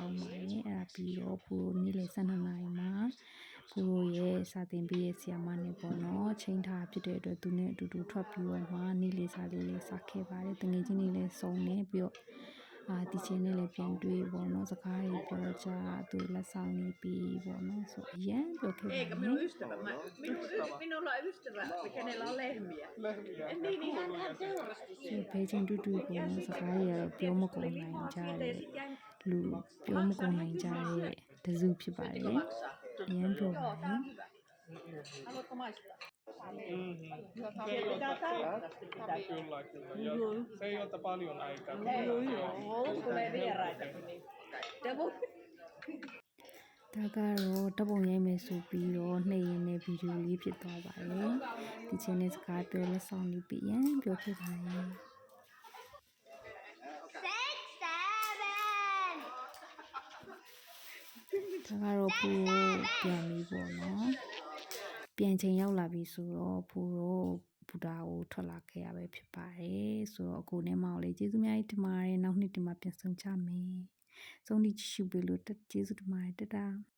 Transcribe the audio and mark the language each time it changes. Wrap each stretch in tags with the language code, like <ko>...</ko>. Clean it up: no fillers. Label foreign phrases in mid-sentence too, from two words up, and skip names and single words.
<my>င်းပါတယ်အဲ့ဒါပြီးတော့ဖိုးနေ့လယ်12နာရီမှာဖိုးရဲ့စာသင်ပေးရဲ့ဆရာမနဲ့ပေါ့နော်ချိန်ထားဖြစ်တဲ့အတွက်သူနဲ့အတူတူထွက်ပြီးတော့မှနေ့လယ်စာလေးလေးစားခဲ့ပါတယ်တငယ်ချင်းတွေလည်းစုံနေပြီးတော့ဒီချင်းနဲ့လည်းပြန်တွေ့ပေါ့နော်စကားတွေပြောကြသူလက်ဆောင်နေပြီးပေါ့နော်ဆိုအရင်ပြောခဲ့ပါတယ်</my> <fi>Minun minulla on ystävä, kenellä on lehmiä. Niin hän teurasti</fi> <my>ဖေးချင်းတူတူပေါ့နော်စကားတွေကတော့ပြောမကုန်နိုင်ကြတယ်လူပြောမကုန်နိုင်ကြတဲ့တစုဖြစ်ပါတယ်အရင်ပြောပါတယ်</my> <fi>Haluatko maistaa? Se ei ota paljon aikaa. Tulee vieraitakin niin.</fi> <my>ဒါကတော့တပုံရိုက်မယ်ဆိုပြီးတော့နှိပ်ရင်းနဲ့ဗီဒီယိုလေးဖြစ်သွားပါတယ်ဒီချင်းနဲ့စကားပြောလက်ဆောင်လေးပြရန်ပြောခဲ့ပါတယ် ဒါကတော့ဖိုးပြန်ပြီပေါ့နော်ပြန်ချိန်ရောက်လာပြီဆိုတော့ဖိုးတော့ဘူတာကိုထွက်လာခဲ့ရပဲဖြစ်ပါတယ်ဆိုတော့အကိုနဲ့မောင်လေးကျေးဇူးများကြီးတင်ပါတယ်နောက်နှစ်ဒီမှာပြန်ဆုံကြမယ်ဆုံးဖြတ်ကြည့်ပေးလို့ကျေးဇူးတင်ပါတယ်တတာ</my>